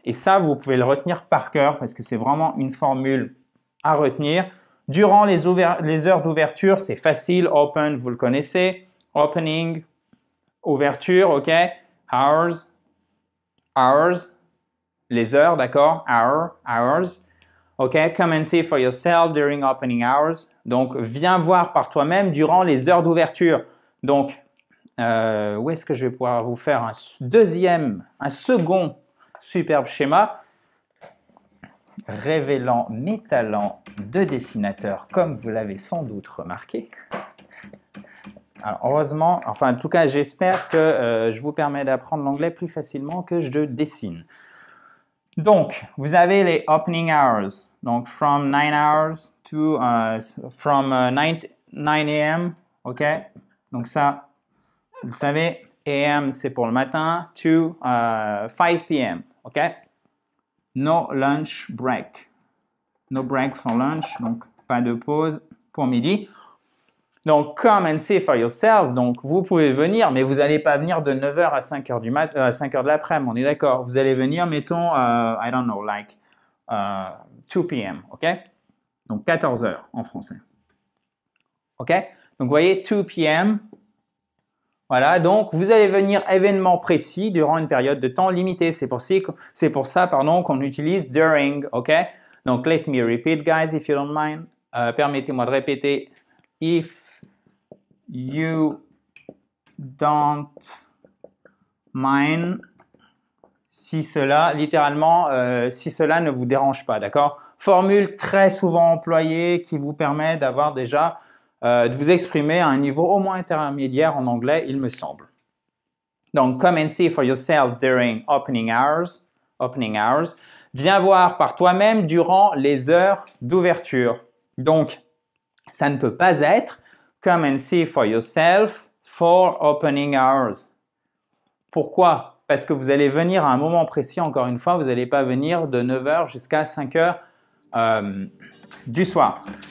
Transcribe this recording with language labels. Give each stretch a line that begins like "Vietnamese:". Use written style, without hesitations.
French: Et ça, vous pouvez le retenir par cœur parce que c'est vraiment une formule à retenir. Durant les heures d'ouverture, c'est facile. Open, vous le connaissez. Opening, ouverture, ok. Hours, les heures, d'accord.
English: Hours. Ok, come and see for yourself during opening hours.
French: Donc, viens voir par toi-même durant les heures d'ouverture. Donc, où est-ce que je vais pouvoir vous faire un second superbe schéma révélant mes talents de dessinateur, comme vous l'avez sans doute remarqué. Alors, heureusement, enfin, en tout cas, j'espère que je vous permets d'apprendre l'anglais plus facilement que je dessine. Donc, vous avez les opening hours.
English: Donc, from 9 hours to, from 9 a.m., ok?
French: Donc ça, vous savez, AM, c'est pour le matin,
English: to 5 p.m.,
French: ok?
English: No lunch break. No break for lunch,
French: donc pas de pause pour midi.
English: Donc, come and see for yourself.
French: Donc, vous pouvez venir, mais vous n'allez pas venir de 9h à 5h à 5h de l'après-midi, on est d'accord. Vous allez venir, mettons,
English: I don't know, like 2 p.m.,
French: ok? Donc, 14h en français. Ok? Donc, vous voyez, 2 p.m., voilà, donc vous allez venir événement précis durant une période de temps limitée. C'est pour ça, qu'on utilise during, ok?
English: Donc, let me repeat, guys, if you don't mind.
French: Permettez-moi de répéter.
English: If you don't mind.
French: Si cela, littéralement, si cela ne vous dérange pas, d'accord? Formule très souvent employée qui vous permet d'avoir déjà de vous exprimer à un niveau au moins intermédiaire en anglais, il me semble.
English: Donc, come and see for yourself during opening hours.
French: Viens voir par toi-même durant les heures d'ouverture. Donc, ça ne peut pas être
English: come and see for yourself for opening hours.
French: Pourquoi? Parce que vous allez venir à un moment précis, encore une fois, vous n'allez pas venir de 9h jusqu'à 5h du soir.